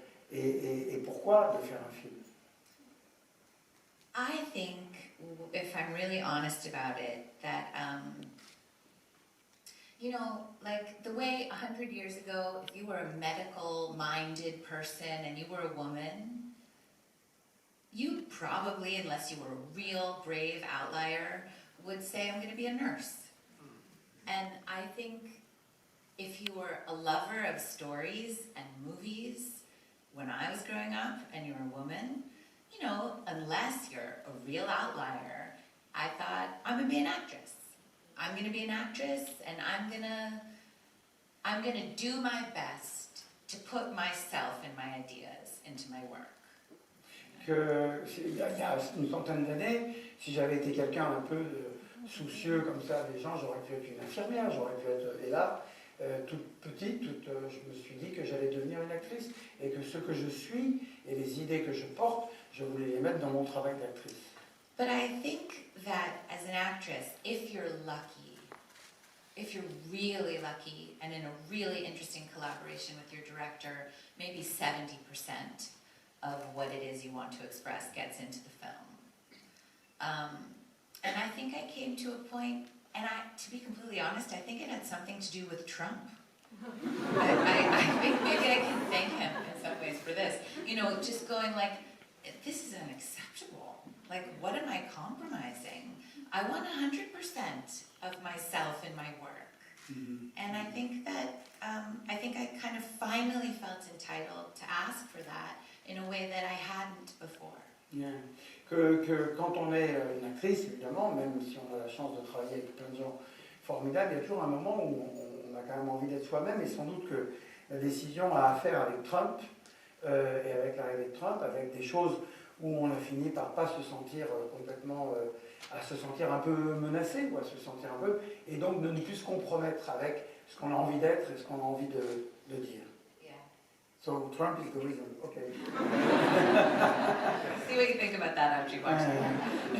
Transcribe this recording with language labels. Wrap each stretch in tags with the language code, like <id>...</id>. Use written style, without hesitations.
<fr>et pourquoi de faire un film?</fr> <en>I think, if I'm really honest about it, that, you know, like the way 100 years ago, if you were a medical-minded person and you were a woman, you probably, unless you were a real brave outlier, would say, I'm going to be a nurse. And I think if you were a lover of stories and movies, when I was growing up and you were a woman, you know, unless you're a real outlier, I thought, I'm going to be an actress. I'm going to be an actress, and I'm gonna do my best to put myself and my ideas into my work.</en> <fr>Il y a une centaine d'années, si j'avais été quelqu'un un peu soucieux comme ça des gens, j'aurais pu être une infirmière, j'aurais pu être... Et là, toute petite, je me suis dit que j'allais devenir une actrice et que ce que je suis et les idées que je porte, je voulais les mettre dans mon travail d'actrice.</fr> <en>But I think that as an actress, if you're lucky, if you're really lucky and in a really interesting collaboration with your director, maybe 70% of what it is you want to express gets into the film. And I think I came to a point, and to be completely honest, I think it had something to do with Trump. I think maybe I can thank him in some ways for this. You know, just going like, this is unacceptable. Like, what am I compromising? I want 100% of myself in my work. Mm-hmm. And I think that, I kind of finally felt entitled to ask for that in a way that I hadn't before. Yeah.</en> <fr>Que quand on est une actrice, évidemment, même si on a la chance de travailler avec plein de gens formidables, il y a toujours un moment où on a quand même envie d'être soi-même, et sans doute que la décision a à faire avec Trump, et avec l'arrivée de Trump, avec des choses où on a fini par pas se sentir complètement, à se sentir un peu menacé, ou à se sentir un peu, et donc de ne plus se compromettre avec ce qu'on a envie d'être et ce qu'on a envie de dire.</fr> <en>Yeah. So Trump is the reason, okay. See what you think about that after you watch it.</en>